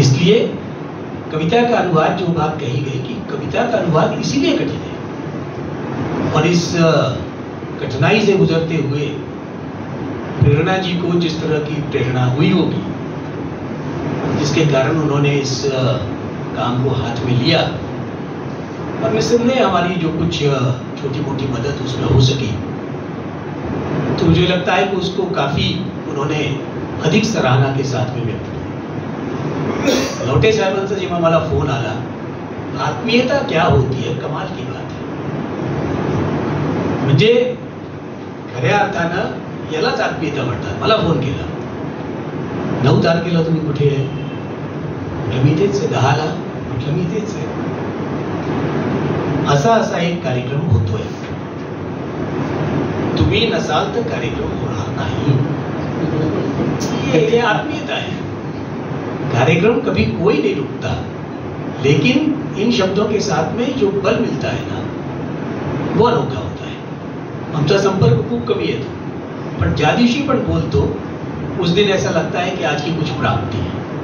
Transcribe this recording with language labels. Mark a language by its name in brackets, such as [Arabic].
[Hindi] इसलिए कविता का अनुवाद, जो बात कही गई कि कविता का अनुवाद इसीलिए कठिन है, और इस कठिनाई से गुजरते हुए प्रेरणा जी को जिस तरह की प्रेरणा हुई होगी, जिसके कारण उन्होंने इस काम को हाथ में लिया, और निस्संदेह हमारी जो कुछ छोटी मोटी मदद उसमें हो सकी, तो मुझे लगता है कि उसको काफी उन्होंने अधिक सराहना के साथ में व्यक्त किया. [Marathi] लवटे साहेबांचा जेव्हा मला फोन आला, [Hindi] आत्मीयता क्या होती है, कमाल की बात [Marathi] आहे. म्हणजे खऱ्या अर्थानं यालाच आत्मीयता म्हणतात. मला फोन केला, 9 तारखेला तुम्ही कुठे आहे? म्हटलं मी तेच आहे, 10 ला म्हटलं मी तेच आहे. असा एक कार्यक्रम होतोय. तुम्ही नसाल तर कार्यक्रम होणार नाही. [Hindi] ये आत्मीयता है. कार्यक्रम कभी कोई नहीं रुकता, लेकिन इन शब्दों के साथ में जो बल मिलता है ना, वो अनोखा होता है. [Marathi] आमचा संपर्क खूप कमी येतो, पण ज्या दिवशी पण बोलतो [Hindi] उस दिन ऐसा लगता है कि आज की कुछ प्राप्ति है.